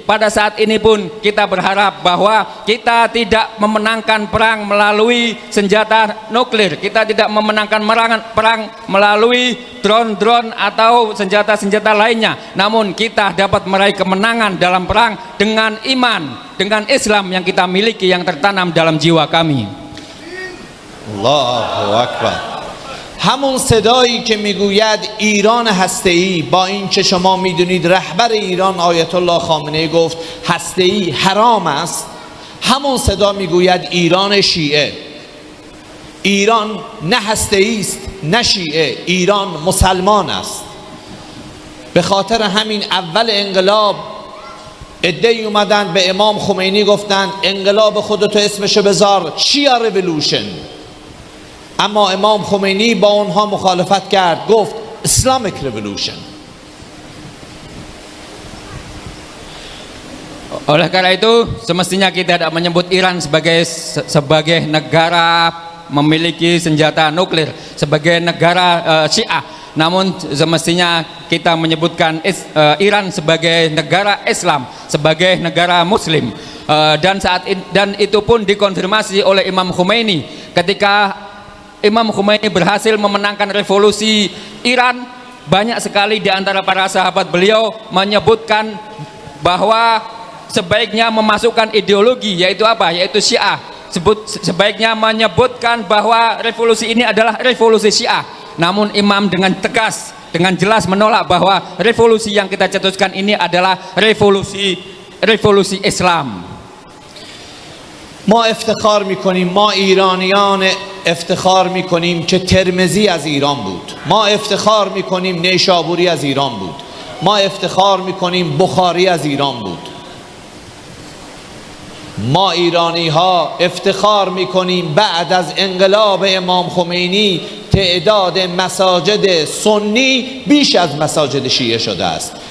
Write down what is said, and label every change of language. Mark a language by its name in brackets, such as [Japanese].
[Indonesian] Pada saat ini pun kita berharap bahwa kita tidak memenangkan perang melalui senjata nuklir, kita tidak memenangkan perang melalui drone-drone atau senjata-senjata lainnya, namun kita dapat meraih kemenangan dalam perang dengan iman, dengan Islam yang kita miliki, yang tertanam dalam jiwa kami. [Arabic] Allahu Akbar. [Persian] همون صدایی که میگوید ایران هسته‌ای، با این که شما میدونید رهبر ایران آیت الله خامنه‌ای گفت هسته‌ای حرام است، همون صدا میگوید ایران شیعه. ایران نه هسته‌ای است نه شیعه، ایران مسلمان است. به خاطر همین اول انقلاب عده‌ای اومدن به امام خمینی گفتن انقلاب خودتو اسمشو بذار شیعه ریولوشن، اما امام خمینی با اونها مخالفت کرد، گفت [English] Islamic revolution. [Indonesian] Oleh karena itu semestinya kita tidak menyebut Iran sebagai negara memiliki senjata nuklir, sebagai negara Syiah, namun semestinya kita menyebutkan Iran sebagai negara Islam, sebagai negara Muslim. Dan itu pun dikonfirmasi oleh Imam Khomeini ketika Imam Khomeini berhasil memenangkan revolusi Iran. Banyak sekali di antara para sahabat beliau menyebutkan bahwa sebaiknya memasukkan ideologi, yaitu apa? Yaitu Syiah. Sebaiknya menyebutkan bahwa revolusi ini adalah revolusi Syiah. Namun Imam dengan tegas, dengan jelas menolak bahwa revolusi yang kita cetuskan ini adalah revolusi Islam. [Persian] ما افتخار میکنیم، ما ایرانیان افتخار میکنیم که ترمذی از ایران بود، ما افتخار میکنیم نیشابوری از ایران بود، ما افتخار میکنیم بخاری از ایران بود. ما ایرانی ها افتخار میکنیم بعد از انقلاب امام خمینی تعداد مساجد سنی بیش از مساجد شیعه شده است.